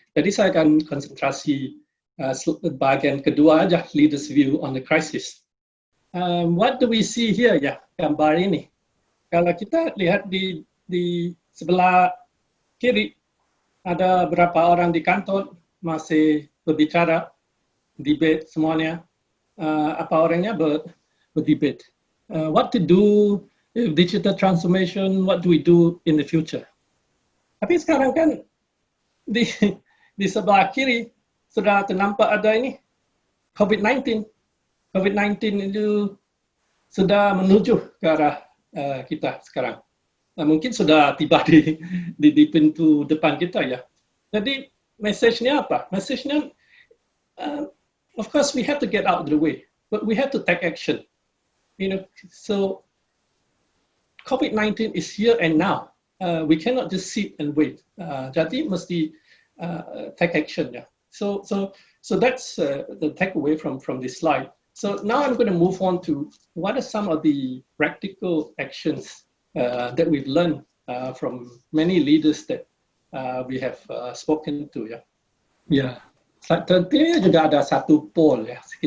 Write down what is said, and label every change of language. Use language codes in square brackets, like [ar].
[id] Jadi saya akan konsentrasi bagian kedua aja, [en] leaders view on the crisis. What do we see here [id] ya, gambar ini. Kalau kita lihat di sebelah kiri, ada beberapa orang di kantor masih berbicara, debate semuanya. Apa orangnya berdebate. [en] What to do with digital transformation, what do we do in the future. [id] Tapi sekarang kan di sebelah kiri sudah ternampak ada ini, COVID-19. COVID-19 itu sudah menuju ke arah kita sekarang. Mungkin sudah tiba di pintu depan kita ya. Jadi message-nya apa? Message-nya, [en] of course we have to get out of the way, but we have to take action. So COVID-19 is here and now. We cannot just sit and wait. [id] Jadi mesti [en] take action ya. So that's the takeaway from this slide. So now I'm going to move on to what are some of the practical actions that we've learned from many leaders that we have spoken to ya. [id] Ya, tentunya juga ada satu poll ya.